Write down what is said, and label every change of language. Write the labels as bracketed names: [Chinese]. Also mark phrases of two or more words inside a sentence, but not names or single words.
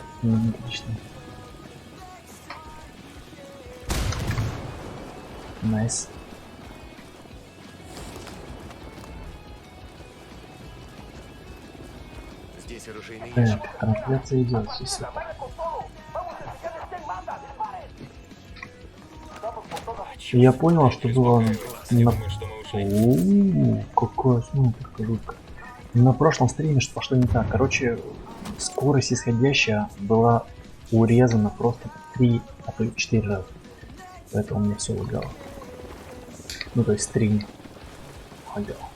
[Russian] Отлично. Найс. Здесь оружейный ящик. Так, трансляция идет. Все. [Spanish] Vaya con todo. Vamos a enseñarles quién manda. Disparen. Vamos por todas. [Russian] Я понял, что было Не на... думаю, что мы ушли. Оу, какая смотрка жутко. На прошлом стриме что пошло не так. Короче, скорость исходящая была урезана просто 3, а то и 4 раза. Поэтому мне все лагало. Ну, то есть стрим лагал.